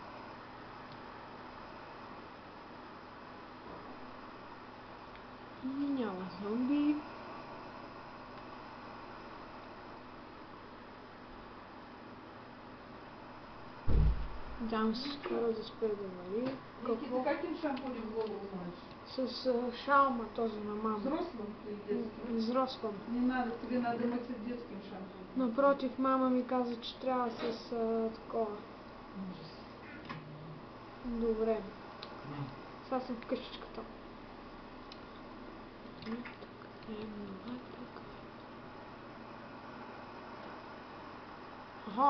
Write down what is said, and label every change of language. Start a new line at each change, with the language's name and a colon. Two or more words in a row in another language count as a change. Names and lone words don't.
Bulgarian: Няма зомби. Дам се скоро да спре да вали. Какво?
Russian: Каким шампунем голову моешь?
Bulgarian: С шаума този на мама.
Russian: Взрослым или детским? Взрослым. Не надо, тебе надо мыть детским шампунем.
Bulgarian: Напротив, мама ми каза, че трябва с такова. Добре. Сега съм в къщичката. Аха.